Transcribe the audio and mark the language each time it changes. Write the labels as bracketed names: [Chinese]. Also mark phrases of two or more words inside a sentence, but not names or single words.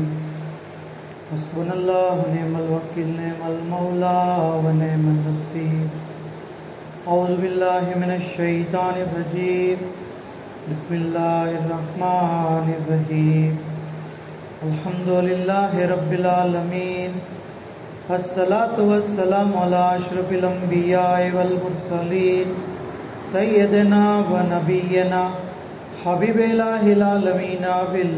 [Arabic] حسبنا الله ونعم الوكيل نعم المولى ونعم النصير. أعوذ بالله من الشيطان الرجيم. بسم الله الرحمن الرحيم. الحمد لله رب العالمين. الصلاة والسلام على أشرف الأنبياء والمرسلين سيدنا ونبينا حبيب العالمين بال